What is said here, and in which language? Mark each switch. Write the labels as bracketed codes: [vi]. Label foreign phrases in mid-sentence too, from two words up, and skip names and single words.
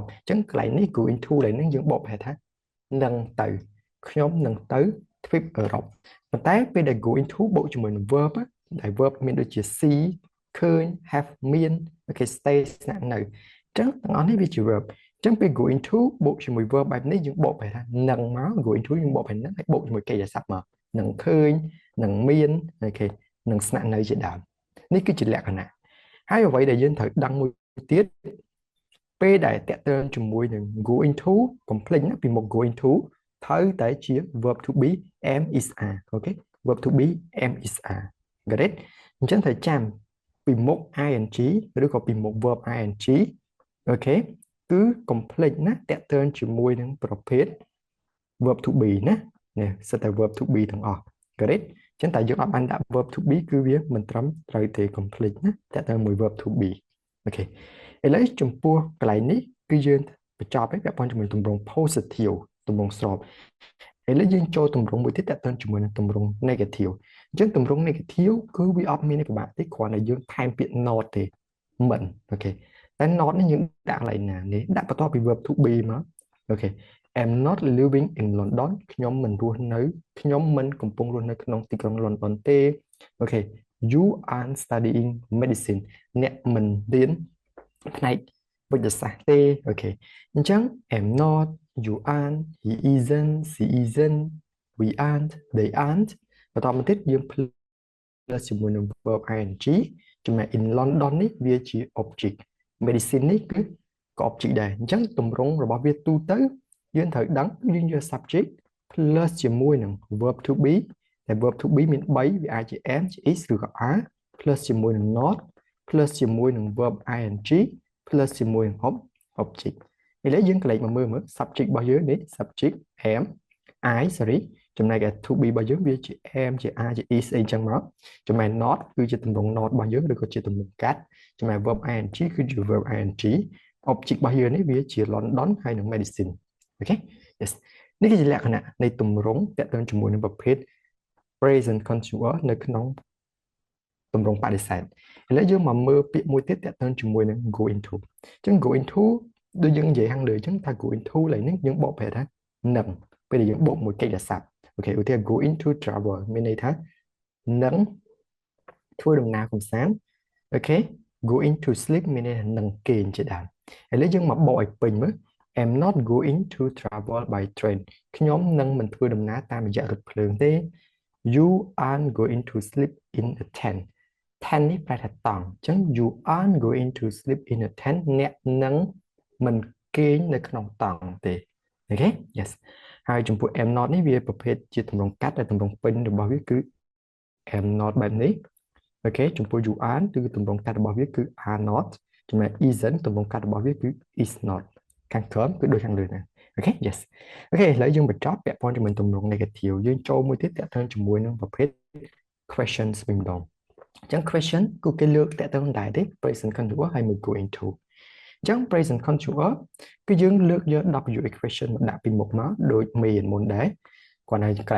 [km] អញ្ចឹងកន្លែងនេះ [en] go into [km] ឡើយហ្នឹងយើងបកប្រែថានឹងទៅខ្ញុំនឹងទៅ trip Europe ប៉ុន្តែពេលដែល [en] go into [km] បូកជាមួយនឹង verb ដែល verb មានដូចជា see ឃើញ have មានអូខេ stay ស្នាក់នៅអញ្ចឹងទាំងអស់នេះវាជា verb អញ្ចឹងពេល [en] go into [km] បូកជាមួយ verb បែបនេះយើងបកប្រែថានឹងមក [en] go into [km] យើងបកប្រែនឹងហើយបូកជាមួយកិរិយាសព្ទមកនឹងឃើញនឹងមានអូខេនឹងស្នាក់នៅជាដើមនេះគឺជាលក្ខណៈហើយអ្វីដែលយើងត្រូវដឹងមួយទៀត ពេលដែលតាក់ទងជាមួយនឹង [en] go into [km] កុំភ្លេចណាពីមុខ [en] go into [km] ត្រូវតែជា [en] verb to be am is are [km] អូខេ [en] verb to be am is are got it [km] អញ្ចឹងត្រូវចាំពីមុខ ing ឬក៏ពីមុខ [en] verb ing [km] អូខេគឺកុំភ្លេចណាតាក់ទង ជាមួយនឹងប្រភេទ [en] verb to be [km] ណានេះសិតតែ [en] verb to be [km] ទាំងអស់ [en] got it [km] អញ្ចឹងតែយើងអត់បានដាក់ [en] verb to be [km] គឺវាមិនត្រឹមត្រូវទេកុំភ្លេចណាតាក់ទងមួយ [en] verb to be [km] អូ ខេឥឡូវចំពោះកន្លែងនេះគឺយើងបញ្ចប់ហើយពាក់ព័ន្ធជាមួយទម្រង់ positive ទម្រង់ស្របឥឡូវយើងចូលទម្រង់មួយទៀតតាក់ទងជាមួយនឹងទម្រង់ negative អញ្ចឹងទម្រង់ negative គឺវាអត់មានពិបាកទេគ្រាន់តែយើងថែមពាក្យ not ទេមិនអូខេតែ not នេះយើងដាក់កន្លែងណានេះដាក់បន្ទាប់ពី [en] verb to be [km] មកអូខេ [en] I'm not living in London [km] ខ្ញុំមិនរស់នៅខ្ញុំមិនកំពុងរស់នៅក្នុងទីក្រុង London ទេអូខេ [en] You aren't studying medicine [km] អ្នកមិនរៀនផ្នែកវិទ្យាសាស្ត្រទេអូខេអញ្ចឹង [en] I'm not you aren't he isn't she isn't we aren't they aren't [km] បន្តមកទៀតយើង plus ជាមួយនឹង [en] verb ing [km] ចំណែក [en] in London [km] នេះវាជា object medicine នេះគឺក៏ object ដែរអញ្ចឹងទម្រង់របស់វាទូទៅយើងត្រូវដឹងយើងយក [en] subject plus [km] ជាមួយនឹង [en] verb to be [km] តែ [en] verb to be [km] មាន3វាអាចជា am ជា is ឬក៏ are plus ជាមួយនឹង [en] not plus [km] ជាមួយនឹង [en] verb ing plus [km] ជាមួយនឹង object ឥឡូវយើងកន្លែងមកមើល subject របស់ យើងនេះ [en] subject am I sorry [km] ចំណែក [en] to be [km] របស់យើងវាជា am ជា are ជា is អីចឹងមកចំណែក not គឺជាទម្រង់ not របស់យើងឬក៏ជាទម្រង់កាត់ចំណែក [en] verb ing [km] គឺជា [en] verb ing [km] object របស់យើងនេះវាជា London ហើយនិង medicine អូខេ yes នេះគឺជាលក្ខណៈនៃទម្រង់ទាក់ទងជាមួយនឹងប្រភេទ [en] present continuous [km] នៅក្នុងទម្រង់បដិសេធឥឡូវយើងមកមើលពាក្យមួយទៀតទាក់ទងជាមួយនឹង [en] go into [km] អញ្ចឹង [en] go into [km] ដូច យើងនិយាយខាងលើអញ្ចឹងថា [en] go into [km] ឡើយនេះយើងបកប្រែថានឹងពេលដែលយើងបូកមួយកិច្ចសព្ទអូខេឧទាហរណ៍ [en] go into travel [km] មានន័យថានឹងធ្វើ ដំណើរកម្សាន្តអូខេ [en] go into sleep [km] មានន័យថានឹងគេងជាដើមឥឡូវយើងមកបកឲ្យពេញមើល [en] I'm not going to travel by train [km] ខ្ញុំនឹងមិនធ្វើដំណើរតាមរយៈរថភ្លើងទេ [en] You aren't going to sleep in a tent tent [km] នេះប្រែថាតង់អញ្ចឹង [en] You aren't going to sleep in a tent [km] អ្នកនឹងមិនគេងនៅក្នុងតង់ទេអូខេ yes ហើយចំពោះ [en] am not [km] នេះវាប្រភេទជាទម្រង់កាត់ដែលទម្រង់ពេញរបស់វាគឺ [en] am not [km] បែបនេះអូខេចំពោះ [en] you aren't [km] គឺទម្រង់កាត់របស់វាគឺ [en] are not [km] ចំណែក isn't ទម្រង់កាត់របស់វាគឺ [en] is not [km] ខាងក្រោមគឺដូចខាងលើហ្នឹងអូខេ yes អូខេឥឡូវយើងបញ្ច ប់ពាក់ព័ន្ធជាមួយទម្រង់ negative យើងចូលមួយទៀតតាក់ទងជាមួយនឹងប្រភេទ questions វិញម្ដងអញ្ចឹង question គឺគេលើកតាក់ទងដែរទេ [en] present continuous [km] ហើយមួយ go into អញ្ចឹង [en] present continuous [km] គឺយើងលើកយក [en] W equation [km] មកដាក់ពីមុខមកដូចមេរៀនមុនដែរគាត់ហើយកន្លែង